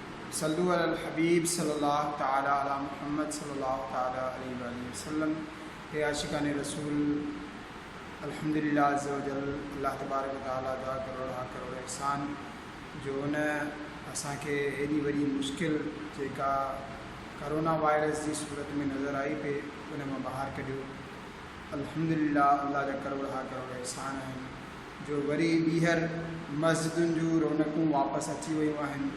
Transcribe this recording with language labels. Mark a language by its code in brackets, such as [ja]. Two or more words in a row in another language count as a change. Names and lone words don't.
[ar] صلوا على الحبيب صلى الله تعالى على محمد صلى الله تعالى عليه وسلم. [sd] हे आशिकान रसूल, [ar] الحمد لله عز وجل الله تبارك وتعالى [sd] जा करोड़ एहसान जो उन असांखे एॾी वॾी मुश्किल जेका करोना वायरस जी सूरत में नज़र आई पे उन मां ॿाहिरि कढियो। अल्हम्दुलिल्लाह अल्लाह जा करोड़ एहसान आहिनि जो वरी ॿीहर मस्जिदुनि जूं रौनकूं वापसि अची वियूं आहिनि।